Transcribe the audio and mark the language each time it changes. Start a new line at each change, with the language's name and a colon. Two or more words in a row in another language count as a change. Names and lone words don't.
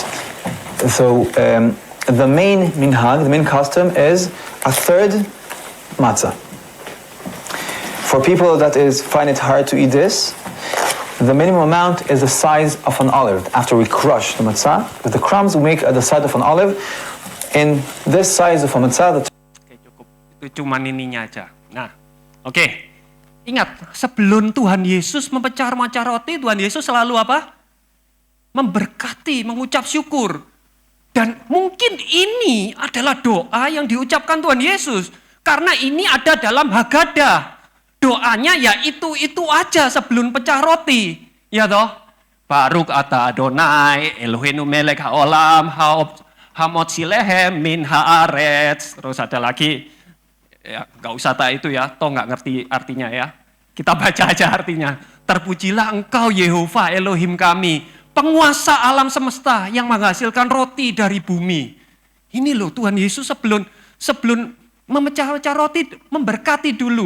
English: So the main minhag, the main custom is a third matzah. For people that find it hard to eat this, the minimum amount is the size of an olive. After we crush the matzah, with the crumbs we make the size of an olive. In this size of a matzah,
Indonesian: Oke, cukup. Itu cuman ininya aja. Nah, oke. Ingat, sebelum Tuhan Yesus memecah-mecah roti, Tuhan Yesus selalu apa? Memberkati, mengucap syukur. Dan mungkin ini adalah doa yang diucapkan Tuhan Yesus. Karena ini ada dalam Haggadah. Doanya ya itu aja sebelum pecah roti. Ya toh?
Hebrew: ברוך אתה אדוני אלוהינו מלך העולם המוציא לחם מן הארץ.
Indonesian: Terus ada lagi. Ya, nggak usah tak itu ya, toh nggak ngerti artinya ya. Kita baca aja artinya. Terpujilah engkau Yehova Elohim kami, penguasa alam semesta yang menghasilkan roti dari bumi. Ini loh Tuhan Yesus sebelum memecah-mecah roti memberkati dulu.